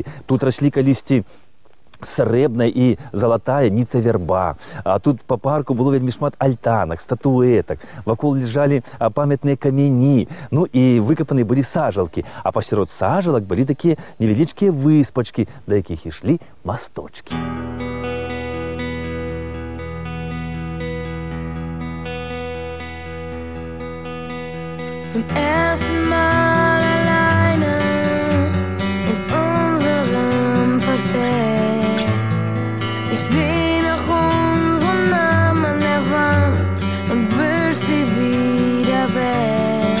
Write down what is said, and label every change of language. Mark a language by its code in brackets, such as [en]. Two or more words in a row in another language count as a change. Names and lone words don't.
[be] Тут раслі калісьці срэбная і залатая ніца-вярба. А тут па парку было вельмі шмат альтанак, статуэтак, вакол ляжалі памятныя камяні, ну і выкапаны былі сажалкі, а пасярод сажалак былі такія невялічкія выспачкі, да якіх ішлі масточкі. [de] Zum ersten Mal alleine in unserem Versteck. Ich seh nach unseren Namen an der Wand und wisch sie wieder weg.